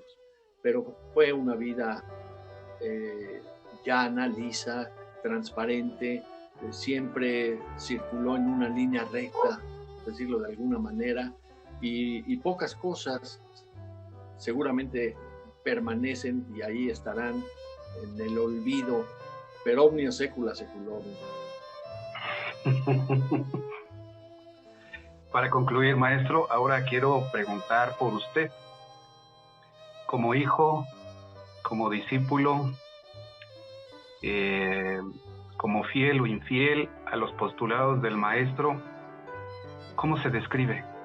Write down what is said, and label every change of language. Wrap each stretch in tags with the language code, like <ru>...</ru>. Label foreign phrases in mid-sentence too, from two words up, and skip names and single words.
<es>Pero fue una vida llana, lisa, transparente, siempre circuló en una línea recta, decirlo de alguna manera, y pocas cosas seguramente permanecen y ahí estarán en el olvido,</es> <la>per omnia secula seculorum.</la> <es>Para concluir, maestro, ahora quiero preguntar por usted. Como hijo, como discípulo, como fiel o infiel a los postulados del maestro, ¿cómo se describe?</es>